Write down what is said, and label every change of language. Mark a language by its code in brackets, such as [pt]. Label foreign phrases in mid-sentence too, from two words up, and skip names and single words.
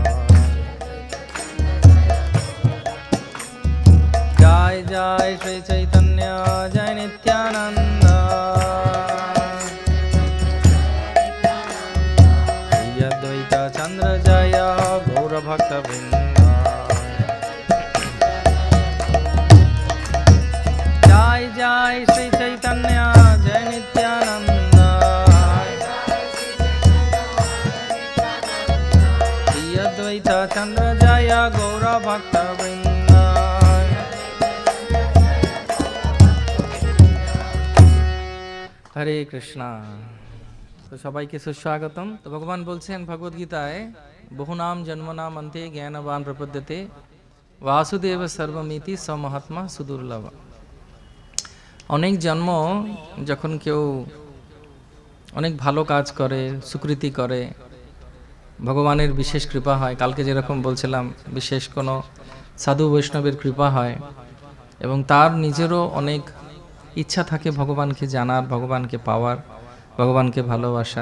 [bn] জয় জয় শ্রী চৈতন্য জয় নিত্যানন্দ শ্রী অদ্বৈত চন্দ্র জয় গৌর ভক্ত বৃন্দ। জয় জয় শ্রী চৈতন্য জয় নিত্যানন্দ শ্রী অদ্বৈত চন্দ্র জয় গৌর ভক্ত বৃন্দ। हरे कृष्णा। তো সবাই কে সুস্বাগতম। তো ভগবান বলছেন ভগবদ গীতায় [sa] बहुनाम जन्मनाम अन्ते ज्ञानवान प्रपद्यते वासुदेव सर्वमिति स महात्मा सुदुर्लभ। [bn] অনেক জন্ম যখন কেউ অনেক ভালো কাজ করে সুকৃতি করে ভগবানের বিশেষ কৃপা হয়। কালকে যেরকম বলছিলাম বিশেষ কোনো সাধু বৈষ্ণবের কৃপা হয় এবং তার নিজেরও অনেক ইচ্ছা থাকে ভগবানকে জানার, ভগবানকে পাওয়ার, ভগবানকে ভালোবাসার।